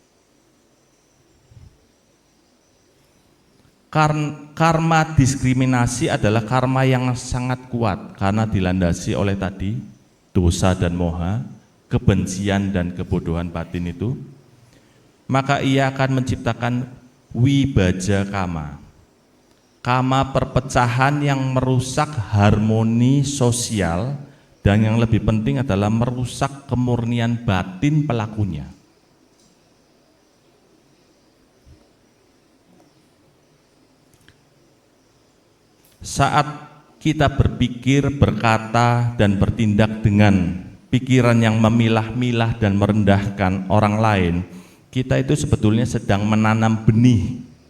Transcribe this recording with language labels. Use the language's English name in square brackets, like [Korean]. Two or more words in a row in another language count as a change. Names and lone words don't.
[Indonesian] Karma diskriminasi adalah karma yang sangat kuat karena dilandasi oleh tadi dosa dan moha, kebencian dan kebodohan batin itu. Maka ia akan menciptakan [Pali] wibaja kama, [Indonesian] kama perpecahan yang merusak harmoni sosial, dan yang lebih penting adalah merusak kemurnian batin pelakunya. Saat kita berpikir, berkata, dan bertindak dengan pikiran yang memilah-milah dan merendahkan orang lain, kita itu sebetulnya sedang menanam benih.